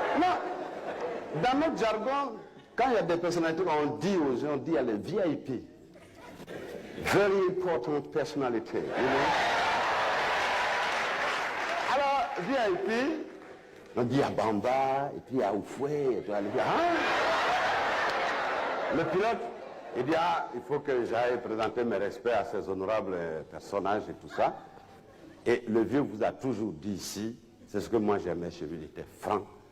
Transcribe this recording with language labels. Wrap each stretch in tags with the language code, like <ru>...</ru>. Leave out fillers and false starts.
<fr>Non, dans notre jargon, quand il y a des personnalités, on dit aux gens, on dit à les VIP.</fr> <en>Very important personality, you know?</en> <fr>Alors, VIP, on dit à Bamba, et puis à Oufoué, et puis à le pilote, il dit, ah, il faut que j'aille présenter mes respects à ces honorables personnages et tout ça. Et le vieux vous a toujours dit ici, c'est ce que moi j'aimais chez lui, il était franc.</fr>